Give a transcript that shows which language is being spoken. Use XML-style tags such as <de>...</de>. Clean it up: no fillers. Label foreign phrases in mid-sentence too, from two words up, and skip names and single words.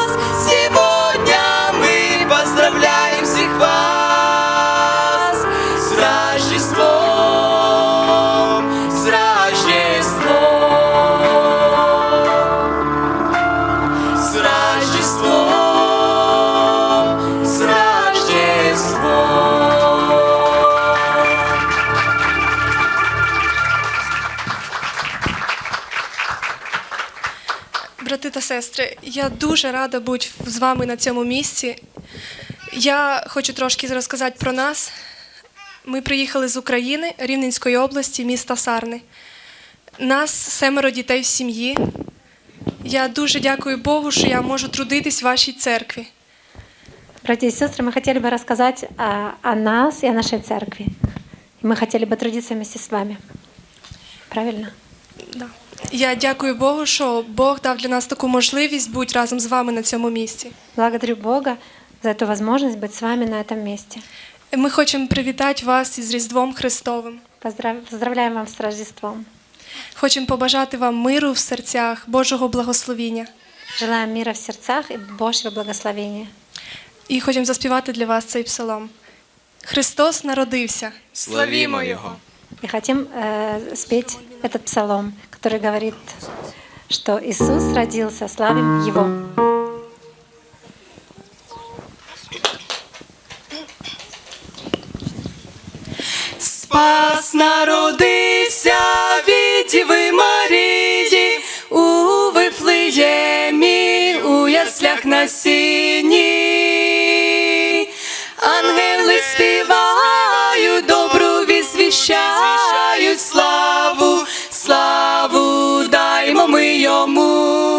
<ru>Сегодня мы поздравляем всех вас с Рождеством, с Рождеством, с Рождеством, с Рождеством.</ru> <uk>Брати та сестри, я дуже рада бути з вами на цьому місці. Я хочу трошки розказати про нас. Ми приїхали з України, Рівненської області, міста Сарни. Нас 7 дітей в сім'ї. Я дуже дякую Богу, що я можу трудитись в вашій церкві.</uk> <ru>Братья и сестры, мы хотели бы рассказать о нас и о нашей церкви. И мы хотели бы трудиться вместе с вами. Правильно? Да.</ru> <uk>Я дякую Богу, що Бог дав для нас таку можливість бути разом з вами на цьому місці.</uk> <ru>Благодарю Бога за эту возможность быть с вами на этом месте.</ru> <uk>Ми хочемо привітати вас із Різдвом Христовим.</uk> <ru>Поздравляем вас с Рождеством.</ru> <uk>Хочемо побажати вам миру в серцях, Божого благословіння.</uk> <ru>Желаем мира в сердцах и Божьего благословения.</ru> <uk>І хочемо заспівати для вас цей псалом. Христос народився. Славімо Його.</uk> <ru>И хотим спеть этот псалом, который говорит, что Иисус родился, славим Его.</ru> <uk>Спас народився від Діви Марії у Вифлеємі, у яслях на сіні. Ангели співають, добру вість звіщають, славу, славу даймо ми йому.</uk>